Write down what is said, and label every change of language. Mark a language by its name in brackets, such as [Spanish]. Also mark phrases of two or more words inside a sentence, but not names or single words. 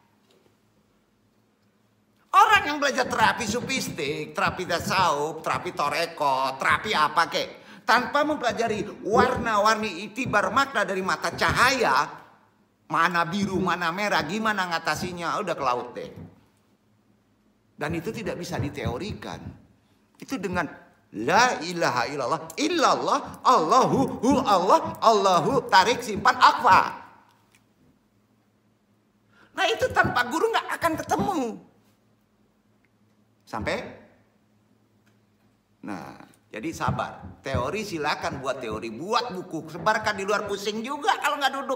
[Indonesian] Orang yang belajar terapi sufistik, terapi tasawuf, terapi toreko, terapi apa kek, tanpa mempelajari warna-warni iktibar makna dari mata cahaya. Mana biru, mana merah, gimana ngatasinya, udah ke laut deh. Dan itu tidak bisa diteorikan. Itu dengan [Arabic] لا إله إلا الله الله, [Indonesian] tarik, simpan, akfa. Nah itu tanpa guru nggak akan ketemu. Sampai Nah, jadi sabar. Teori silakan buat teori, buat buku, sebarkan di luar, pusing juga kalau nggak duduk.